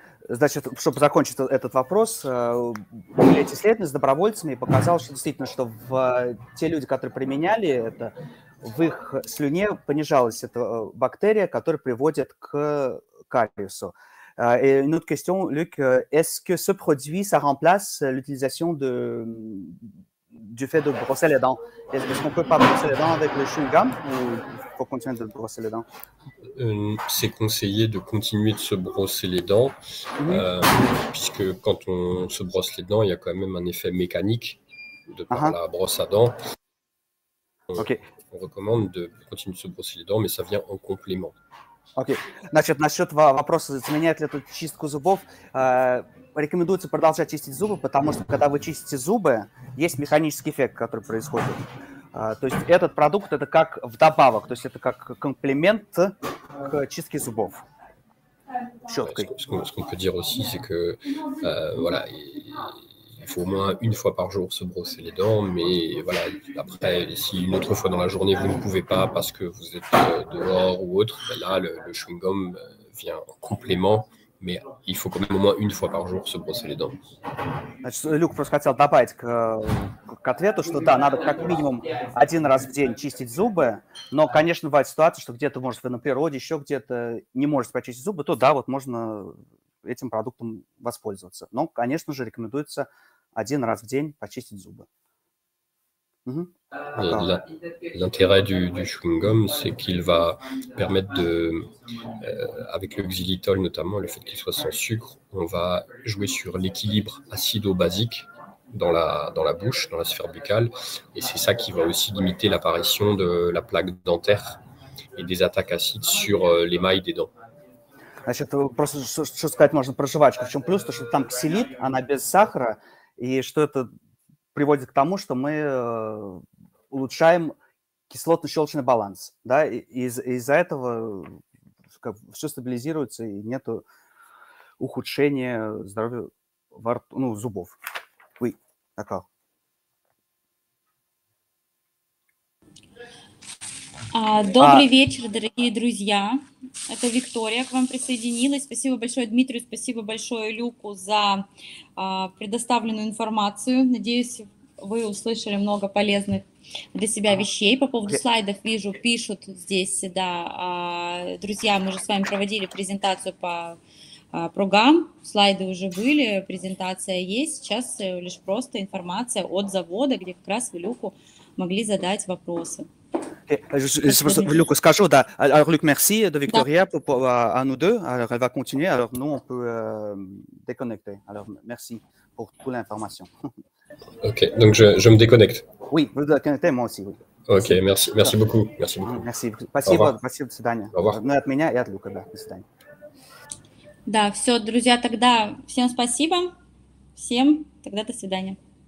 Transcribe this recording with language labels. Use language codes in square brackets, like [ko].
[ru] Значит, чтобы закончить этот вопрос, были эти исследования с добровольцами, и показалось, что действительно, что те люди, которые применяли это, в их слюне понижалась эта бактерия, которая приводит к кариесу. [fr] Et une autre question, Luc, est-ce que ce produit, ça remplace l'utilisation du fait de brosser les dents? Est-ce qu'on peut pas brosser les dents avec le chewing-gum ou il faut continuer de brosser les dents? C'est conseillé de continuer de se brosser les dents, puisque quand on se brosse les dents, il y a quand même un effet mécanique de par la brosse à dents. On recommande de continuer de se brosser les dents, mais ça vient en complément. [ru] Окей. Значит, насчет вопроса, заменяет ли это чистку зубов, рекомендуется продолжать чистить зубы, потому что, когда вы чистите зубы, есть механический эффект, который происходит. То есть этот продукт, это как вдобавок, то есть это как комплимент к чистке зубов. Щеткой. [fr] Ce qu'on peut dire aussi, c'est que voilà, il faut au moins une fois par jour se brosser les dents, mais voilà, après, si une autre fois dans la journée, vous ne pouvez pas parce que vous êtes dehors ou autre, ben là, le chewing-gum vient en complément, mais il faut quand même au moins une fois par jour se brosser les dents. [ru] Значит, Люк просто хотел добавить к ответу, что да, надо как минимум один раз в день чистить зубы, но, конечно, бывает ситуация, что где-то, может, вы на природе, еще где-то не можете почистить зубы, то да, вот можно этим продуктом воспользоваться. Но, конечно же, рекомендуется один раз в день почистить зубы. [fr] L'intérêt du chewing-gum, c'est qu'il va permettre avec le xylitol notamment, le fait qu'il soit sans sucre, on va jouer sur l'équilibre acido-basique dans la bouche, dans la sphère buccale, et c'est ça qui va aussi limiter l'apparition de la plaque dentaire et des attaques acides sur l'émail des dents. [ru] Значит, просто что сказать можно про жвачку. В чем плюс? То, что там ксилит, она без сахара, и что это приводит к тому, что мы улучшаем кислотно-щелочный баланс. Да? И из-за этого все стабилизируется, и нет ухудшения здоровья зубов. [fr] Oui, d'accord. [ru] Добрый вечер, дорогие друзья. Это Виктория к вам присоединилась. Спасибо большое Дмитрию, спасибо большое Люку за предоставленную информацию. Надеюсь, вы услышали много полезных для себя вещей. По поводу слайдов вижу, пишут здесь, да, друзья, мы уже с вами проводили презентацию по программ, слайды уже были, презентация есть, сейчас лишь просто информация от завода, где как раз вы Люку могли задать вопросы. [fr] Je [ru] просто Люку скажу, да. [fr] Alors, Luc, merci de Victoria à nous deux. Alors, elle va continuer. Alors, nous, on peut déconnecter. Alors, merci pour toute l'information. Ok, donc je me déconnecte. Oui, vous déconnectez, moi aussi, oui. Ok, merci beaucoup. Merci beaucoup. Merci. [ru] Спасибо, до свидания. [fr] Au revoir. [ru] Ну, и от меня, и от Люка, да. До свидания. Да, все, друзья, тогда всем спасибо. Всем тогда до свидания.